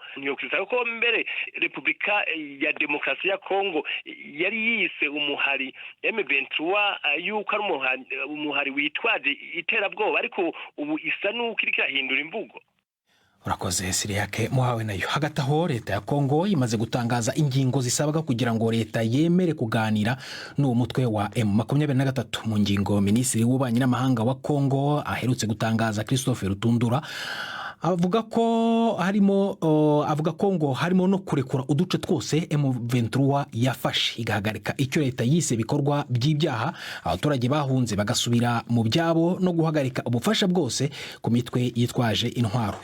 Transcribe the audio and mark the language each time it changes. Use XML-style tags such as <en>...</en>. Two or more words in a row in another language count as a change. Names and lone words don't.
<rn>Ko mbere Repubulika ya Demokarasi ya Kongo yari yise umuhari M23 yuko ari umuhari witwaje iterabwoba, ariko ubu isa n'uko iriko irahindura imvugo.</rn> <rw>Urakoze Siriyake muhawe nayo. Hagati aho leta ya Kongo imaze gutangaza ingingo zisabwa kugira ngo leta yemere kuganira n'uwo mutwe wa M23. Mu ngingo Minisitiri w'Ububanyi n'Amahanga wa Kongo aherutse gutangaza Christophe Rutundura avuga ko ngo harimo no kurekura uduce twose M23 yafashe, igahagarika icyo leta yise bikorwa by'ibyaha, abaturage bahunze bagasubira mu byabo, no guhagarika ubufasha bwose ku mitwe yitwaje intwaro.</rw>